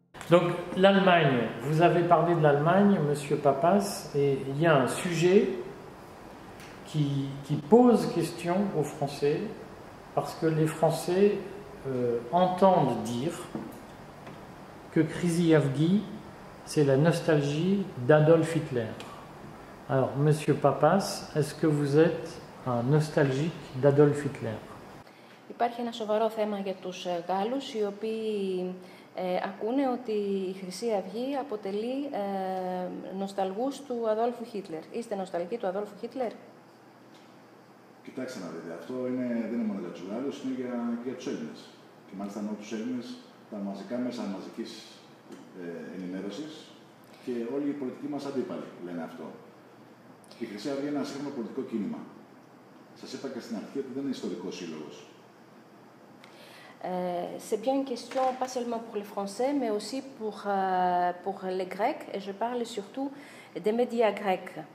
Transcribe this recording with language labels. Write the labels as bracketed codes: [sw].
[fr] Donc l'Allemagne, vous avez parlé de l'Allemagne, Monsieur Pappas, et il y a un sujet qui pose question aux Français, parce que les Français entendent dire que Crazy Yavgi, c'est la nostalgie d'Adolf Hitler. Alors, Monsieur Pappas, est-ce que vous êtes un nostalgique d'Adolf Hitler? [el] Υπάρχει ένα σοβαρό θέμα για τους Γάλλους, οι οποίοι ακούνε ότι η Χρυσή Αυγή αποτελεί νοσταλγούς του Αδόλφου Χίτλερ. Είστε νοσταλγοί του Αδόλφου Χίτλερ? Κοιτάξτε να δείτε, αυτό δεν είναι μόνο για τους Γάλλους, είναι για τους Έλληνες. Και μάλιστα ενώ τους Έλληνες, τα μαζικά μέσα μαζικής ενημέρωσης και όλοι οι πολιτικοί μας αντίπαλοι λένε αυτό. Η Χρυσή Αυγή είναι ένα σύγχρονο πολιτικό κίνημα. Σας είπα και στην αρχή ότι δεν είναι ιστορικός σύλλογος. [fr] C'est bien une question, pas seulement pour les Français, mais aussi pour les Grecs, et je parle surtout des médias grecs.